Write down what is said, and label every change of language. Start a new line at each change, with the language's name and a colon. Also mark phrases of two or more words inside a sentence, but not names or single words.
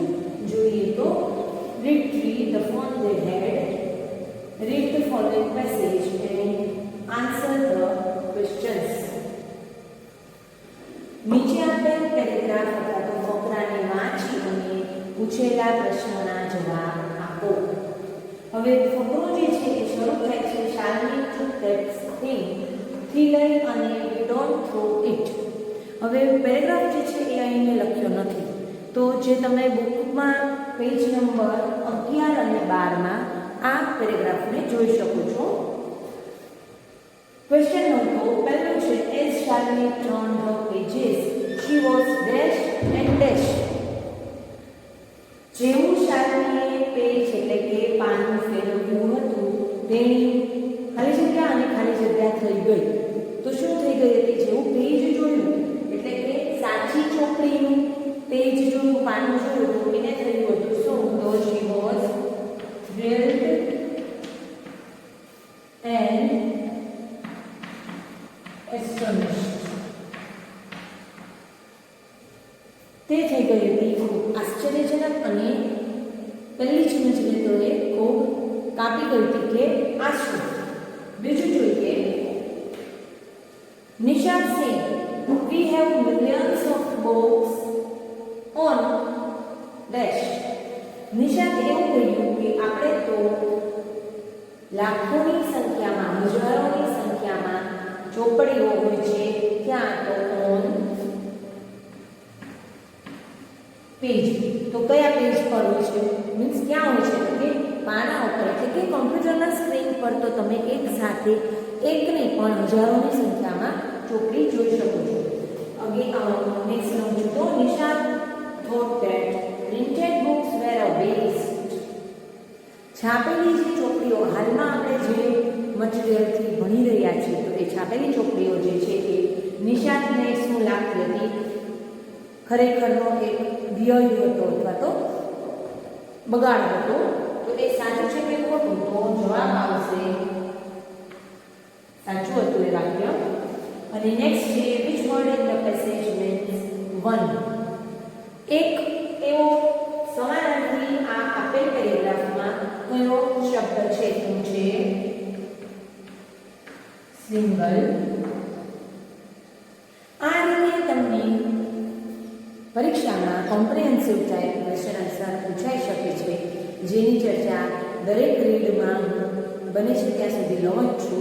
Gujarati: જોઈએ તો
English: Read 3 The Fun They Had, read the following passage and answer the questions.
Gujarati: નીચે આપેલ પેરેગ્રાફ અથવા તો ફકરાને વાંચી અને પૂછેલા પ્રશ્નોના જવાબ આપો. હવે ફકરો જે છે એ શરૂ થાય છે શાલિની
English: took that thing
Gujarati: થી લઈ અને
English: we don't throw it.
Gujarati: હવે પેરેગ્રાફ જે છે એ અહીં મેં લખ્યો નથી, તો જે તમે બુકમાં
English: page number
Gujarati: 11 અને 12 માં આ પેરેગ્રાફને જોઈ શકો છો.
English: question number
Gujarati: પહેલો છે
English: as Shalini turned her pages she was dash and dash.
Gujarati: જેવું શાલિનીએ પેજ એટલે કે પાનું ફેરવ્યું હતું તેની ખાલી જગ્યા અને ખાલી જગ્યા થઈ ગઈ. તો શું થઈ ગઈ હતી? જેવું પેજ જોયું એટલે કે સાચી ચોપડીનું પેજ જોયું, પાનું જોયું તો એને થયું હતું શું?
English: તો she was thrilled and astonished.
Gujarati: તે થઈ ગઈ હતી ખૂબ આશ્ચર્યજનક અને પહેલી સમજને તો એ ખૂબ કાપી ગઈ હતી કે આ શું. બીજું જોઈએ
English: નિશાંત સિંહ we have millions of books on dash.
Gujarati: નિશાંત એવું કહ્યું કે આપણે તો લાખોની સંખ્યામાં હજારોની સંખ્યામાં ચોપડીઓ હોય છે ત્યાં તો
English: on page.
Gujarati: તો કયા પેજ પર હોય છે? મીન્સ ક્યાં હોય છે? કે પાના ઉપર એટલે કે કમ્પ્યુટરના સ્ક્રીન પર તો તમે એક સાથે એક નહીં પણ હજારોની સંખ્યામાં ચોપડી જોઈ શકો છો. નેક્સ્ટ સમજો તો
English: નિશાંત thought that printed books were a waste.
Gujarati: છાપેલી જે ચોપડીઓ હાલમાં આપણે જે મટીરિયલથી ભણી રહ્યા છીએ તો એ છાપેલી ચોપડીઓ જે છે એ નિશાંતને શું લાગતી હતી? ખરેખરનો એક વ્યય હતો અથવા તો બગાડ હતો. તો એ સાચું છે કે ખોટું? તો જવાબ આવશે સાચું હતું એ વાક્ય. અને નેક્સ્ટ છે
English: which word in the passage means one.
Gujarati: એક એવો સમાનાર્થી આ આપેલ પેરેગ્રાફમાં કયો શબ્દ છે? તો છે સિંગલ. આ રીતે તમને પરીક્ષામાં
English: comprehensive type question answer
Gujarati: પૂછાઈ શકે છે, જેની ચર્ચા દરેક રીડમાં બને છે ત્યાં સુધી લઉં જ છું.